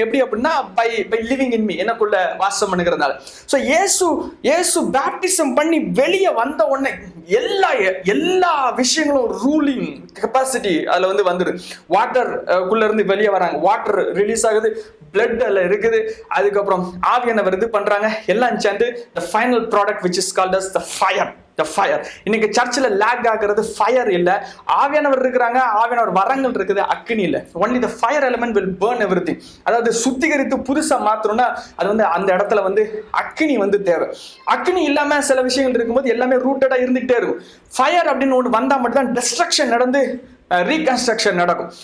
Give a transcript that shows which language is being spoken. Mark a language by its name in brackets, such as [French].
[Tamil] எப்படி அப்படின்னா by living in me, எனக்குள்ள வாசம் பண்ணுகிறதுனால. ஸோ இயேசு பேப்டிசம் பண்ணி வெளியே வந்த உடனே எல்லா விஷயங்களும் ரூலிங் கெப்பாசிட்டி அதுல வந்து வந்துரு. வாட்டர் குள்ள இருந்து வெளியே வராங்க, வாட்டர் ரிலீஸ் ஆகுது, பிளட் அதுல இருக்குது. அதுக்கப்புறம் ஆவியானவர் இது பண்றாங்க, எல்லாம் சேர்ந்து [English] the final product which is called as the fire. [Tamil] இன்னைக்கு சர்ச்சில் லேக் ஆகிறது ஃபயர் இல்ல, ஆவியானவர் இருக்கிறாங்க, ஆவியானவர் வரங்கள் இருக்குது, அக்னி இல்ல. [English] only the fire element will burn everything. [Tamil] அதாவது சுத்திகரித்து புதுசா மாத்தணும்னா அது வந்து அந்த இடத்துல வந்து அக்னி வந்து தேவை. அக்னி இல்லாம சில விஷயங்கள் இருக்கும்போது எல்லாமே ரூட்டடா இருந்துகிட்டே இருக்கும். ஃபயர் அப்படின்னு ஒன்று வந்தா மட்டும் தான் டிஸ்ட்ரக்ஷன் நடந்து ரீகன்ஸ்ட்ரக்ஷன் நடக்கும்.